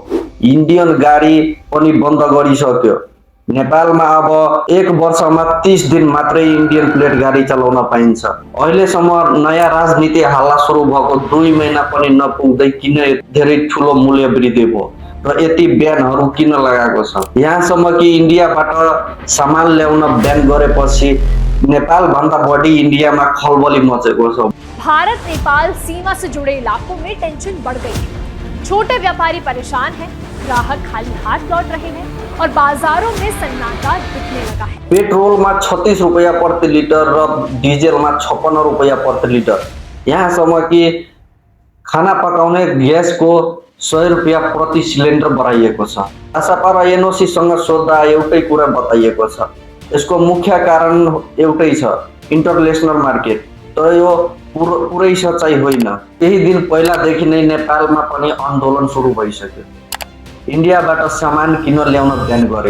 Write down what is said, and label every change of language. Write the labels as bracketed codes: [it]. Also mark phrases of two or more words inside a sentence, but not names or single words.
[ne] इन्डियन गाडी पनि बन्द गरिसक्यो। नेपालमा अब 1 वर्षमा 30 दिन मात्रै इन्डियन प्लेट गाडी चलाउन पाइन्छ। अहिलेसम्म नयाँ राजनीति हल्ला सुरु भएको 2 महिना पनि नपुग्दै किन धेरै ठुलो मूल्य वृद्धि भयो र यति ब्यानहरू किन लगाएको छ? यहाँसम्म कि इन्डियाबाट सामान ल्याउन ब्यान गरेपछि नेपाल भन्दा बढी इंडिया में खलबली मचेको छ। [hi] भारत नेपाल सीमा से जुड़े इलाकों में टेंशन बढ़ गई है। छोटे व्यापारी परेशान हैं, ग्राहक खाली हाथ लौट रहे हैं और बाजारों में सन्नाटा दिखने लगा है। पेट्रोल में 36 रुपया प्रति लीटर और डीजल में 56 रुपया प्रति लीटर। [ne] यहाँसम्म कि खाना पकाउने गैस को 100 रुपया प्रति सिलिन्डर बढ़ाइएको छ। आशापा एनओसी सँग सोध्दा एउटै कुरा बताइएको छ। यसको मुख्य कारण एउटै छ, [en] international market. [ne] तर यो पुरै सच्चाइ होइन। केही दिन पहिलादेखि नै नेपालमा पनि आन्दोलन सुरु भइसक्यो। इन्डियाबाट सामान किन ल्याउन ब्यान गर्यो?